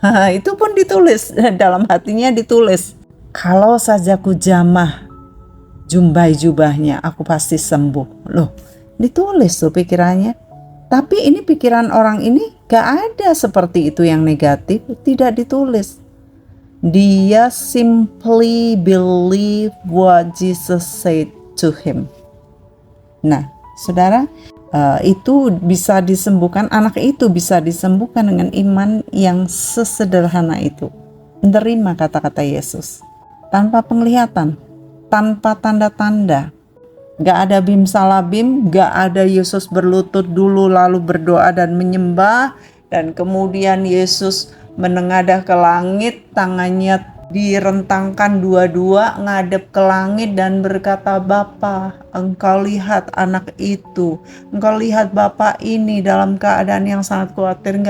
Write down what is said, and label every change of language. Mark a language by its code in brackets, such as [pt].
[id] Itu pun ditulis, dalam hatinya ditulis. Kalau saja ku jamah jumbai jubahnya, aku pasti sembuh. Loh, ditulis tuh pikirannya. Tapi ini pikiran orang ini gak ada seperti itu yang negatif, tidak ditulis. Dia [en] simply believe what Jesus said to him. [id] Nah, saudara, itu bisa disembuhkan, anak itu bisa disembuhkan dengan iman yang sesederhana itu. Menerima kata-kata Yesus. Tanpa penglihatan, tanpa tanda-tanda. Gak ada bim salabim, gak ada Yesus berlutut dulu lalu berdoa dan menyembah, dan kemudian Yesus menengadah ke langit, tangannya direntangkan dua-dua ngadep ke langit dan berkata, "Bapa, engkau lihat anak itu, engkau lihat bapak ini dalam keadaan yang sangat khawatir."